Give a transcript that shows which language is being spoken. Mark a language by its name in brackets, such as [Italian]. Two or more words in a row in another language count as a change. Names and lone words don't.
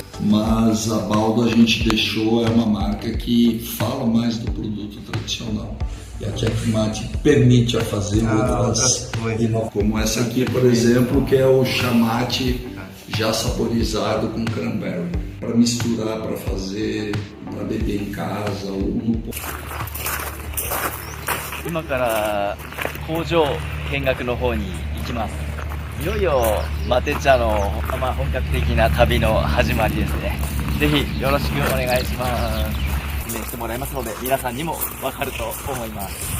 [Portuguese] Mas a Baldo a gente deixou, é uma marca que fala mais do produto tradicional. E a Checkmate permite a fazer outras, como essa aqui, por exemplo, que é o chamate já saborizado com cranberry, para misturar, para fazer, para beber em casa ou no... [Japanese] 今から工場見学の方に行きます。いよいよマテ茶の、本格的な旅の始まりですね。ぜひよろしくお願いします。説明してもらいますので、皆さんにもわかると思います。